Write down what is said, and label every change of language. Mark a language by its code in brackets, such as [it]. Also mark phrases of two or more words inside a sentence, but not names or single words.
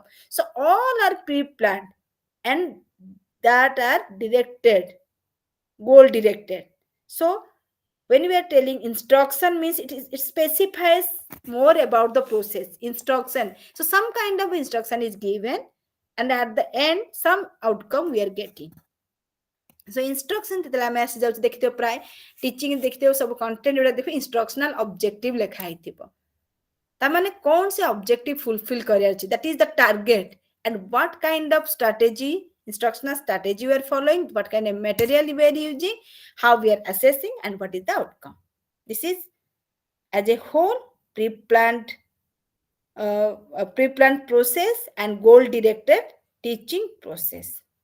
[en] So all are pre-planned and that are directed, goal directed. So when we are telling instruction means it specifies more about the process instruction. So some kind of instruction is given, and at the end some outcome we are getting. So instruction [or] ଯେତେବେଳେ ଆମେ ଆସି ଯାଉଛୁ ଦେଖିଥିବ ପ୍ରାୟ ଟିଚିଂ ଦେଖିଥିବ ସବୁ କଣ୍ଟେଣ୍ଟ ଗୁଡା ଦେଖିବ [en] instructional objective [or] ଲେଖା ହେଇଥିବ. ତାମାନେ କଣ ସେ [en] objective fulfil [or] କରିବାର ଅଛି, [en] that is the target, and what kind of strategy, instructional strategy we are following, what kind of material we are using, how we are assessing, and what is the outcome. This is as a whole pre-planned process and goal directed teaching process.